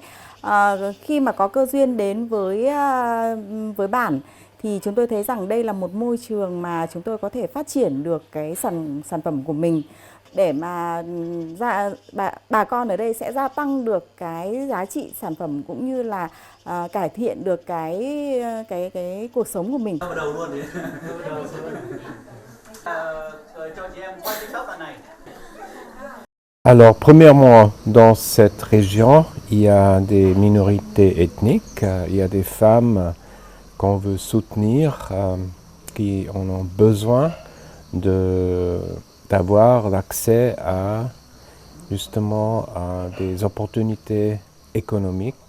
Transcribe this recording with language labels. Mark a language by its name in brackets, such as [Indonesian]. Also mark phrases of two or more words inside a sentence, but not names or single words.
[Vietnamese] Khi mà có cơ duyên đến với bản thì chúng tôi thấy rằng đây là một môi trường mà chúng tôi có thể phát triển được cái sản phẩm của mình để mà bà con ở đây sẽ gia tăng được cái giá trị sản phẩm cũng như là cải thiện được cái cuộc sống của mình. [French] Alors, premièrement, dans cette région, il y a des minorités ethniques, il y a des femmes qu'on veut soutenir, qui en ont besoin d'avoir l'accès à justement à des opportunités économiques.